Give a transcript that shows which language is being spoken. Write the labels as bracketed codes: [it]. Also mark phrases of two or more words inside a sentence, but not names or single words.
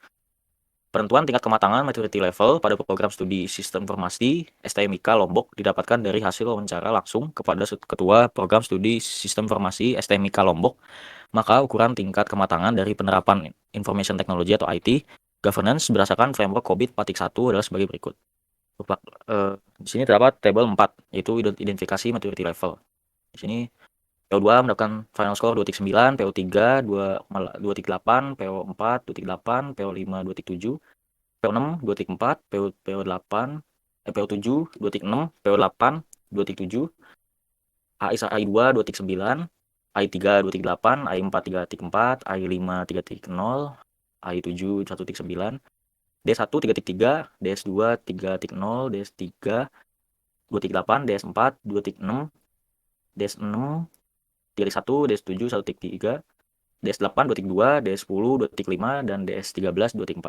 [id] Penentuan tingkat kematangan [en] maturity level [id] pada program studi sistem informasi STMIK Lombok didapatkan dari hasil wawancara langsung kepada Ketua Program Studi Sistem Informasi STMIK Lombok. Maka ukuran tingkat kematangan dari penerapan [en] Information Technology [id] atau [en] IT governance [id] berdasarkan framework COBIT Patik 1 adalah sebagai berikut. Di sini terdapat tabel 4, yaitu identifikasi [en] maturity level. [id] Di sini PO2 mendapatkan [en] final score [id] 2.9, PO3 2.8, PO4 2.8, PO5 2.7, PO6 2.4, PO8, PO7 2.6, PO8 2.7, AI2 2.9, AI3 2.8, AI4 3.4, AI5 3.0, AI7 1.9, DS1 3.3, DS2 3.0, DS3 2.8, DS4 2.6, DS6 3.1, DS7 1.3, DS8 2.2, DS10 2.5, dan DS13 2.4.